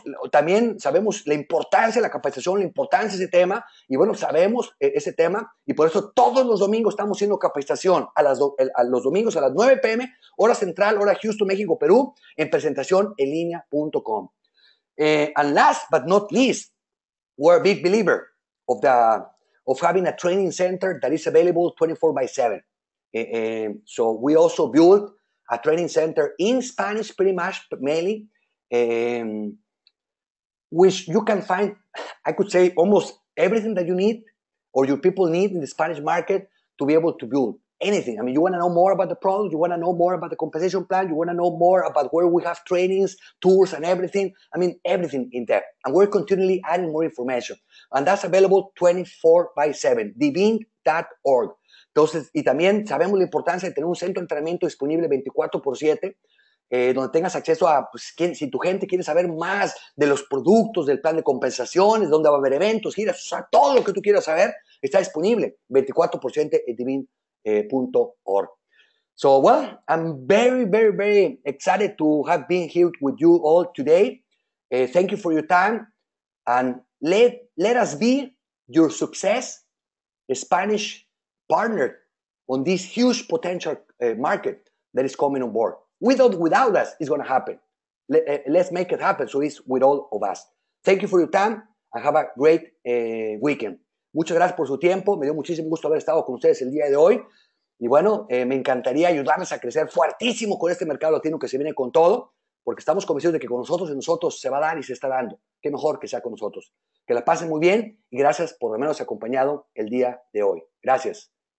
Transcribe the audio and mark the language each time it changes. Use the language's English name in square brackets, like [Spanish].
[Spanish] También sabemos la importancia de la capacitación, la importancia de ese tema, y bueno, sabemos ese tema, y por eso todos los domingos estamos haciendo capacitación los domingos a las 9 p.m., hora central, hora Houston, México, Perú, en presentacionenlinea.com. [English] And last but not least, we're a big believer of having a training center that is available 24/7. So we also built a training center in Spanish, pretty much mainly, which you can find, I could say, almost everything that you need or your people need in the Spanish market to be able to build anything. You want to know more about the product, you want to know more about the compensation plan, you want to know more about where we have trainings, tours, and everything. Everything in depth. And we're continually adding more information. And that's available 24/7, divin.org. [Spanish] Entonces, y también sabemos la importancia de tener un centro de entrenamiento disponible 24/7, donde tengas acceso a, si tu gente quiere saber más de los productos, del plan de compensaciones, dónde va a haber eventos, giras, o sea, todo lo que tú quieras saber está disponible 24/7 en divin.org. [English] So, well, I'm very, very, very excited to have been here with you all today. Thank you for your time, and let us be your success Spanish partner on this huge potential market that is coming on board. Without us, it's going to happen. Let's make it happen. So it's with all of us. Thank you for your time and have a great weekend. [Spanish] Muchas gracias por su tiempo. Me dio muchísimo gusto haber estado con ustedes el día de hoy. Y bueno, me encantaría ayudarles a crecer fuertísimo con este mercado latino que se viene con todo, porque estamos convencidos de que con nosotros se va a dar y se está dando. Qué mejor que sea con nosotros. Que la pasen muy bien y gracias por habernos acompañado el día de hoy. Gracias.